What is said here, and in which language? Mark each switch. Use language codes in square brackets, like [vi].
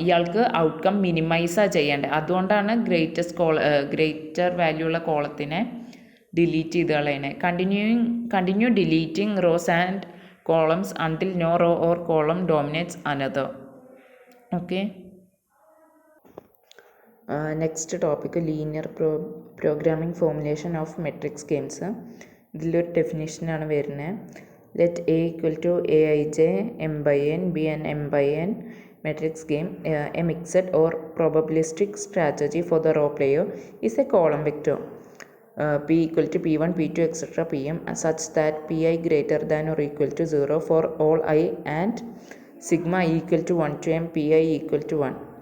[ml] ഇയാൾക്ക് ഔട്ട്കം മിനിമൈസാണ് ചെയ്യേണ്ടത്, അതുകൊണ്ടാണ് ഗ്രേറ്റർ വാല്യൂ ഉള്ള കോളത്തിനെ ഡിലീറ്റ് ചെയ്ത് കളയണേ. [en] Continue deleting rows and columns until no row or column dominates another. Okay. Next topic linear programming formulation of matrix games. [ml] ഇതിലൊരു ഡെഫിനേഷനാണ് വരുന്നത്. [en] Let A equal to A I J M by N B N M by N matrix game. A mixed or probabilistic strategy for the row player is a column vector. P equal to P1, P2, etc. Pm such that Pi greater than or equal to 0 for all I and sigma equal to 1 to m Pi equal to 1.